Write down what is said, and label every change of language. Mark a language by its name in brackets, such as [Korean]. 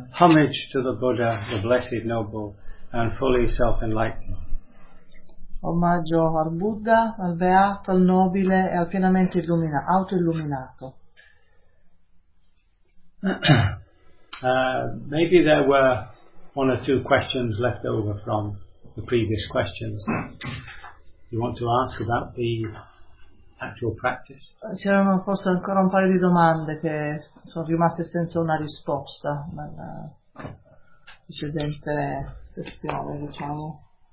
[English] Homage to the Buddha, the Blessed Noble, and fully self-enlightened. [Italian] Omaggio al Buddha, al Beato, al Nobile e al pienamente illuminato, auto-illuminato. [English] Maybe there were one or two questions left over from the previous questions. You want to ask about the actual practice? [Italian] C'erano forse ancora un paio di domande che sono rimaste senza una risposta nella precedente sessione, diciamo.